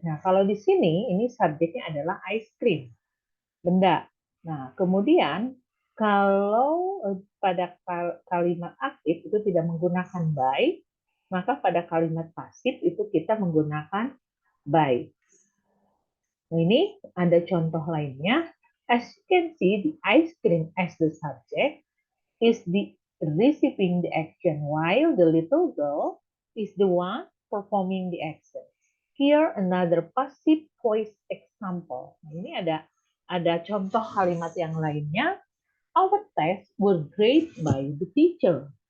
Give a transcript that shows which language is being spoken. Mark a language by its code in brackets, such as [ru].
[id] Nah, kalau di sini ini subjeknya adalah ice cream, benda. Nah, kemudian kalau pada kalimat aktif itu tidak menggunakan by, maka pada kalimat pasif itu kita menggunakan by. Nah, ini ada contoh lainnya. [en] As you can see, the ice cream as the subject is the receiving the action, while the little girl is the one performing the action. Here another passive voice example. [id] Nah, ini ada contoh kalimat yang lainnya. [en] Our tests were graded by the teacher.